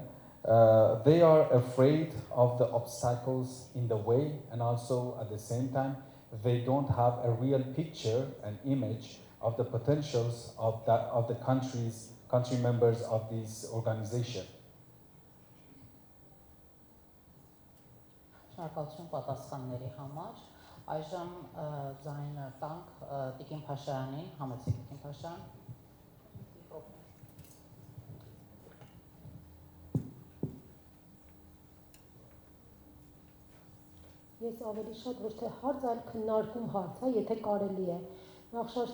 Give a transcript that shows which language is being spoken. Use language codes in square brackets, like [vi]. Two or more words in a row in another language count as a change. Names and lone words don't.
[en] They are afraid of the obstacles in the way, and also at the same time, they don't have a real picture, an image of the potentials of the country members of this organization. [hy] Շնորհակալություն պատասխանների համար։ Այժմ ձայնը տանք Տիկին Փաշյանին, համեցեք Տիկին Փաշյան։ Ես ավելի շատ ոչ թե հարց, այլ քննարկում հարց, եթե կարելի է։ Նախ շատ